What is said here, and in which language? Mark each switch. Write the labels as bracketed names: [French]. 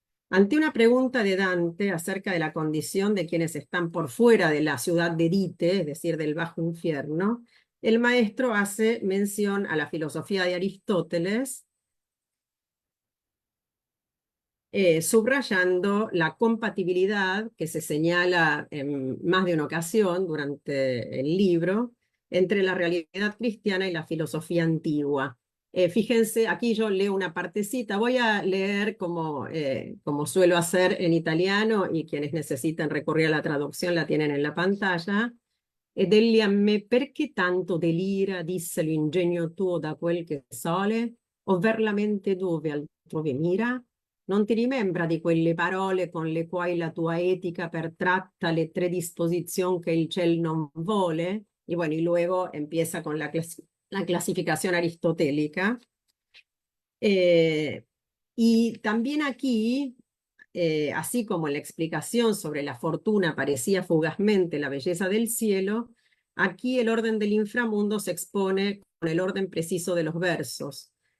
[Spanish] Ante una pregunta de Dante acerca de la condición de quienes están por fuera de la ciudad de Dite, es decir, del bajo infierno, el maestro hace mención a la filosofía de Aristóteles, subrayando la compatibilidad que se señala en más de una ocasión durante el libro entre la realidad cristiana y la filosofía antigua. Fíjense, aquí yo leo una partecita, voy a leer como suelo hacer en italiano, y quienes necesiten recurrir a la traducción la tienen en la pantalla. [Italian] Ed egli a me perché tanto delira, disse l'ingegno tuo da quel che sole, ovver la mente dove altrove mira? Non ti rimembra di quelle parole con le quali la tua etica pertratta le tre disposizioni che il ciel non vuole? [Spanish] Y bueno, y luego empieza con la clasificación aristotélica. Y también aquí, así como en la explicación sobre la fortuna parecía fugazmente la belleza del cielo, aquí el orden del inframundo se expone con el orden preciso de los versos.